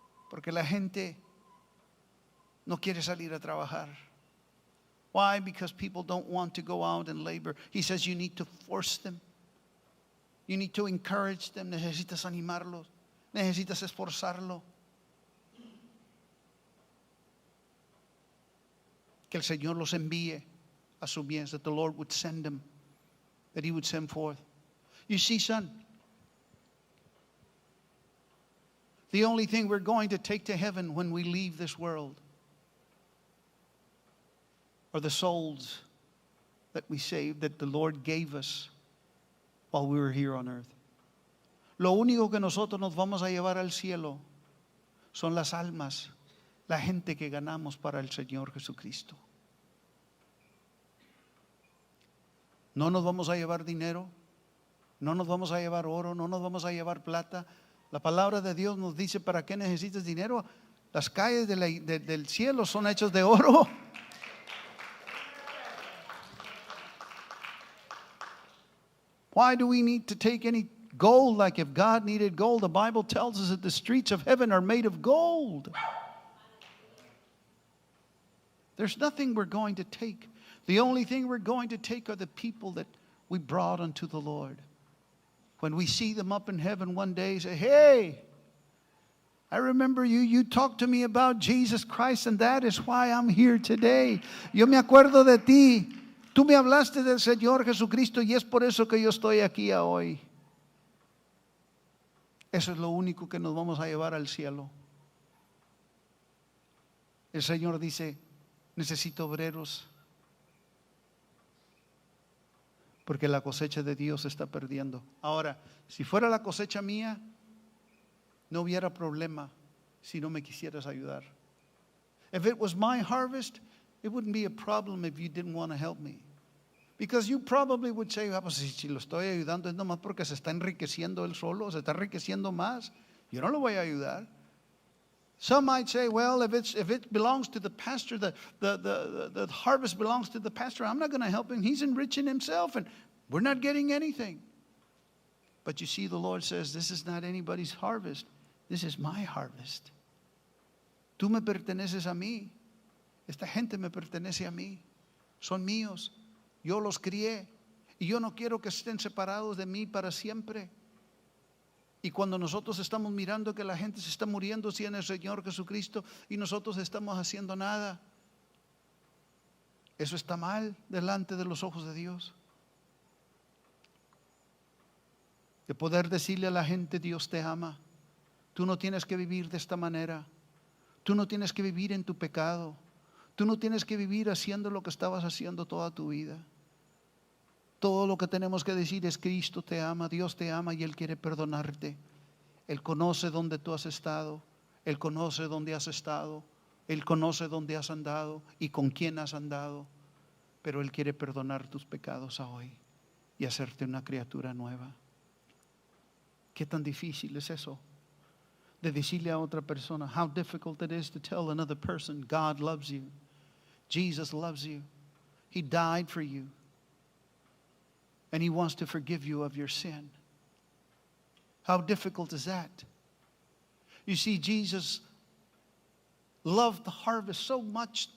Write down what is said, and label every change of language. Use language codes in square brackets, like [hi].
[es] Porque la gente no quiere salir a trabajar. [en] Why? Because people don't want to go out and labor. He says you need to force them. You need to encourage them. [es] Necesitas animarlos. Necesitas esforzarlo. Que el Señor los envíe a su mies, [en] that the Lord would send them, that He would send forth. You see, son, the only thing we're going to take to heaven when we leave this world are the souls that we saved, that the Lord gave us while we were here on earth. [es] Lo único que nosotros nos vamos a llevar al cielo son las almas, la gente que ganamos para el Señor Jesucristo. No nos vamos a llevar dinero, no nos vamos a llevar oro, no nos vamos a llevar plata. La palabra de Dios nos dice, ¿para qué necesitas dinero? Las calles del cielo son hechas de oro. [en] Why do we need to take any gold? Like if God needed gold, the Bible tells us that the streets of heaven are made of gold. There's nothing we're going to take. The only thing we're going to take are the people that we brought unto the Lord. When we see them up in heaven one day, say, hey, I remember you. You talked to me about Jesus Christ, and that is why I'm here today. [es] Yo me acuerdo de ti. Tú me hablaste del Señor Jesucristo y es por eso que yo estoy aquí hoy. Eso es lo único que nos vamos a llevar al cielo. El Señor dice, necesito obreros, porque la cosecha de Dios se está perdiendo. Ahora, si fuera la cosecha mía, no hubiera problema si no me quisieras ayudar. [en] If it was my harvest, it wouldn't be a problem if you didn't want to help me. Because you probably would say, [es] pues si lo estoy ayudando es nomás porque se está enriqueciendo él solo, se está enriqueciendo más. Yo no lo voy a ayudar. [en] Some might say, well, if it belongs to the pastor, the harvest belongs to the pastor, I'm not going to help him. He's enriching himself and we're not getting anything. But you see, the Lord says, this is not anybody's harvest. This is my harvest. [es] Tú me perteneces a mí. Esta gente me pertenece a mí. Son míos. Yo los crié. Y yo no quiero que estén separados de mí para siempre. Y cuando nosotros estamos mirando que la gente se está muriendo sin el Señor Jesucristo y nosotros estamos haciendo nada, eso está mal delante de los ojos de Dios. De poder decirle a la gente, Dios te ama. Tú no tienes que vivir de esta manera. Tú no tienes que vivir en tu pecado. Tú no tienes que vivir haciendo lo que estabas haciendo toda tu vida. todo lo que tenemos que decir es: Cristo te ama, Dios te ama y Él quiere perdonarte. Él conoce dónde tú has estado, Él conoce dónde has estado, Él conoce dónde has andado y con quién has andado, pero Él quiere perdonar tus pecados hoy y hacerte una criatura nueva. ¿Qué tan difícil es eso? De decirle a otra persona, [en] how difficult it is to tell another person, God loves you, Jesus loves you, He died for you, and He wants to forgive you of your sin. How difficult is that? You see, Jesus loved the harvest so much.